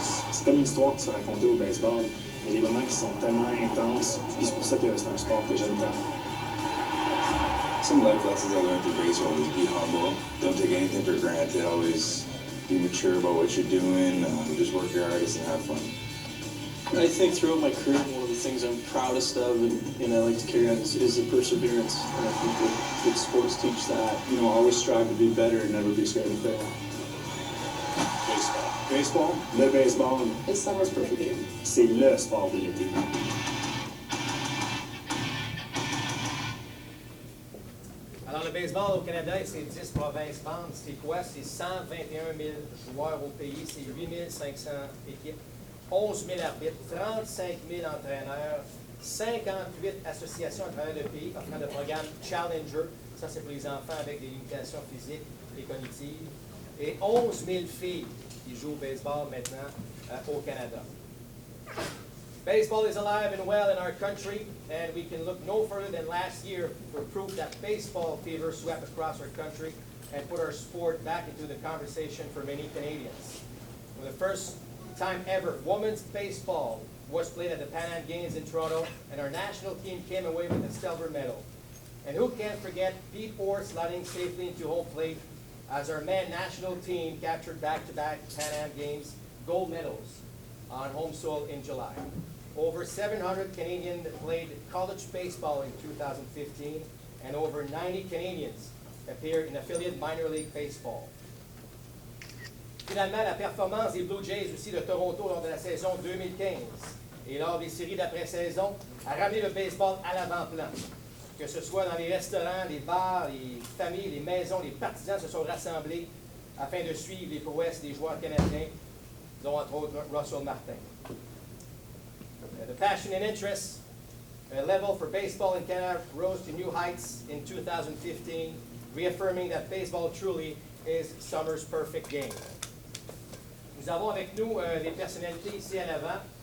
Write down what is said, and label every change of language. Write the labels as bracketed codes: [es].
[fr] C'est comme une histoire qui se racontait au baseball. Il y a des moments qui sont tellement intenses, puis c'est pour ça que c'est un sport que j'aime tant. [en] Some life lessons I learned through baseball is be humble. Don't take anything for granted. Always be mature about what you're doing. Just work your hardest and have fun. I think throughout my career, one of the things I'm proudest of and I like to carry on is the perseverance. And I think that sports teach that. You know, always strive to be better and never be scared to fail. [fr] Baseball, le baseball, [en] It's summer's perfect game. [fr] c'est le sport de l'été. Alors, le baseball au Canada et ses 10 provinces membres, c'est quoi? C'est 121 000 joueurs au pays, c'est 8 500 équipes, 11 000 arbitres, 35 000 entraîneurs, 58 associations à travers le pays offrant le programme Challenger. Ça, c'est pour les enfants avec des limitations physiques et cognitives. Et 11 000 filles qui jouent au baseball maintenant au Canada. [en] Baseball is alive and well in our country, and we can look no further than last year for proof that baseball fever swept across our country and put our sport back into the conversation for many Canadians. For the first time ever, women's baseball was played at the Pan Am Games in Toronto, and our national team came away with a silver medal. And who can't forget Pete Orr sliding safely into home plate as our men national team captured back-to-back Pan Am Games gold medals on home soil in July. Over 700 Canadians played college baseball in 2015, and over 90 Canadians appeared in affiliate minor league baseball. [fr] Finalement, la performance des Blue Jays aussi de Toronto lors de la saison 2015 et lors des séries d'après-saison a ramené le baseball à l'avant-plan. Que ce soit dans les restaurants, les bars, les familles, les maisons, les partisans se sont rassemblés afin de suivre les prouesses des joueurs canadiens, dont entre autres Russell Martin. [en] The passion and interest level for baseball in Canada rose to new heights in 2015, reaffirming that baseball truly is summer's perfect game. [fr] Nous avons avec nous des personnalités ici à l'avant.